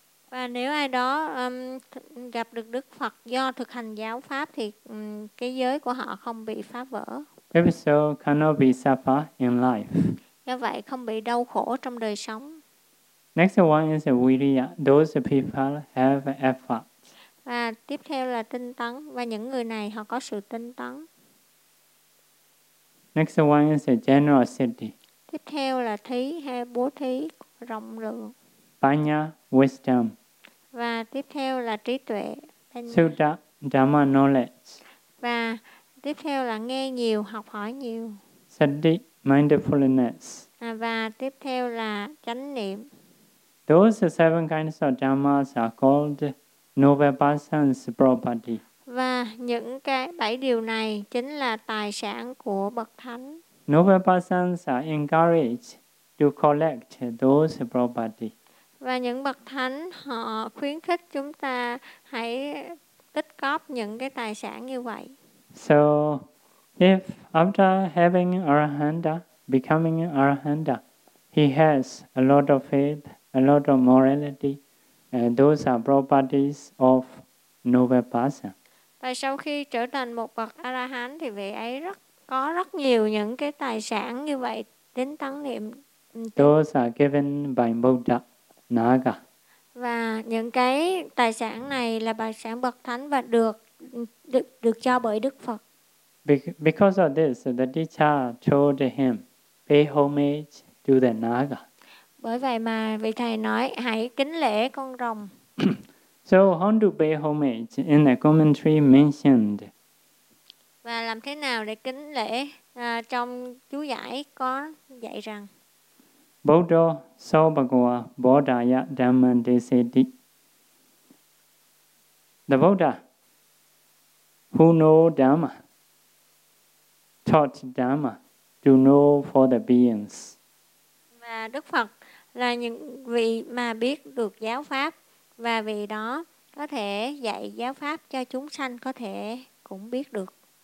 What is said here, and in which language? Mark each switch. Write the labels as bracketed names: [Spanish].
[Vietnamese] Và nếu ai đó gặp được Đức Phật do thực hành giáo pháp thì cái giới của họ không bị phá vỡ. [English] If so, cannot be suffer in life. [Vietnamese] Do vậy không bị đau khổ trong đời sống. [English] Next one is viriya. Those people have effort. [Vietnamese] Và tiếp theo là tinh tấn, và những người này họ có sự tinh tấn. [English] Next one is generosity. [Vietnamese] Tiếp theo là thí hay bố thí rộng lượng. [English] Panya, wisdom. [Vietnamese] Và tiếp theo là trí tuệ. [English] Sutta, dharma knowledge. [Vietnamese] Và tiếp theo là nghe nhiều, học hỏi nhiều. [English] Sati, mindfulness. [Vietnamese] Và tiếp theo là chánh niệm. [English] Those seven kinds of dharmas are called Novapassana's property. [Vietnamese] Và những cái bảy điều này chính là tài sản của Bậc Thánh. [English] Novapassans are encouraged to collect those property. [Vietnamese] Và những Bậc Thánh họ khuyến khích chúng ta hãy tích góp những cái tài sản như vậy. [English] So, if after having Arahanta, becoming Arahanta, he has a lot of faith, a lot of morality, and those are properties of Novapassana. [Vietnamese] Và sau khi trở thành một bậc A-la-hán thì vị ấy có rất nhiều những cái tài sản như vậy, tính tấn niệm. [English] Those are given by Buddha, Naga. [Vietnamese] Và những cái tài sản này là tài sản bậc thánh và được cho bởi Đức Phật. [English] Because of this, the teacher told him, pay homage to the Naga. [Vietnamese] Bởi vậy mà vị thầy nói, hãy kính lễ con rồng. [English] So how to pay homage in the commentary mentioned? [Vietnamese] Và làm thế nào để kính lễ trong chú giải có dạy rằng [Pali] Bodo Sobhagwa Bodhaya Dhamman Desiti. [English] The Buddha who know Dhamma taught Dhamma to know for the beings. [Vietnamese] Và Đức Phật là những vị mà biết được giáo pháp, và vì đó có thể dạy giáo pháp cho chúng sanh có thể cũng biết được.